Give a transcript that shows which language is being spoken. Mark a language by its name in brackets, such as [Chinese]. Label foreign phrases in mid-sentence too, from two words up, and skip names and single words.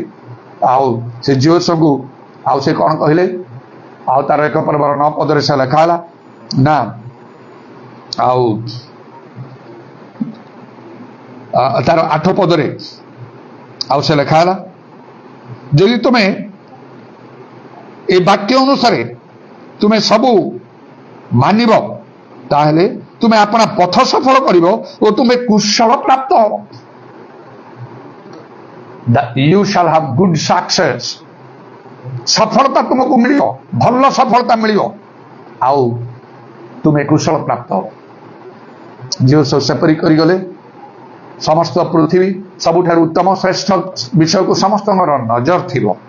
[Odia] ଆଉ ସେ ଝିଅକୁ ଆଉ ସେ କଣ କହିଲେ, ଆଉ ତାର 1 ପର୍ବର 9 ପଦରେ ସେ ଲେଖା ହେଲା ନା ଆଉ ତାର 8 ପଦରେ ଆଉ ସେ ଲେଖା ହେଲା ଯଦି ତୁମେ ଏ ବାକ୍ୟ ଅନୁସାରେ ତୁମେ ସବୁ ମାନିବ ତାହେଲେ ତୁମେ ଆପଣା ପଥ ସଫଳ କରିବ ଓ ତୁମେ କୁଶଳ ପ୍ରାପ୍ତ ହବ। [English] You shall have good success. [Odia] ସଫଳତା ତୁମକୁ ମିଳିବ, ଭଲ ସଫଳତା ମିଳିବ ଆଉ ତୁମେ କୁଶଳ ପ୍ରାପ୍ତ ହବ। ଝିଅ ସବୁ ସେପରି କରିଗଲେ ସମସ୍ତ ପୃଥିବୀ ସବୁଠାରୁ ଉତ୍ତମ ଶ୍ରେଷ୍ଠ ବିଷୟକୁ ସମସ୍ତଙ୍କର ନଜର ଥିବ।